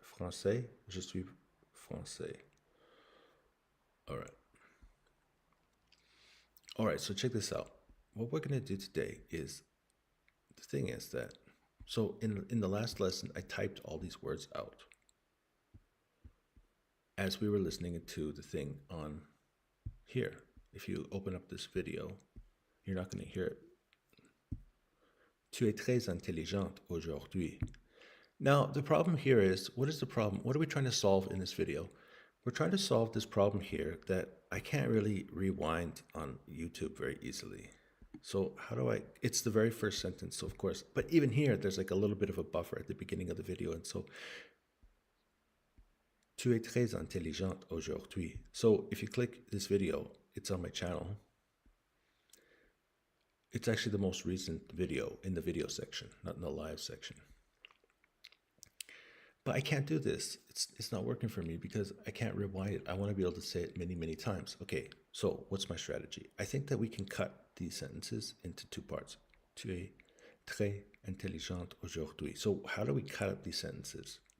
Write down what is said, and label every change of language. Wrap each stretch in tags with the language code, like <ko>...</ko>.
<fr>Français, je suis français.</fr> <en>All right. All right, so check this out. What we're going to do today is, the thing is that, so in the last lesson, I typed all these words out as we were listening to the thing on here. If you open up this video, you're not going to hear it.</en> <fr>Tu es très intelligente aujourd'hui.</fr> <en>Now, the problem here is, what is the problem? What are we trying to solve in this video? We're trying to solve this problem here that I can't really rewind on YouTube very easily. So how do I, it's the very first sentence, so of course, but even here, there's like a little bit of a buffer at the beginning of the video. And so,</en> <fr>tu es très intelligente aujourd'hui.</fr> <en>So if you click this video, it's on my channel. It's actually the most recent video in the video section, not in the live section. But I can't do this. It's not working for me because I can't rewind it. I want to be able to say it many, many times. Okay, so what's my strategy? I think that we can cut these sentences into two parts.</en> <fr>Tu es très intelligente aujourd'hui.</fr> <en>So how do we cut up these sentences?</en>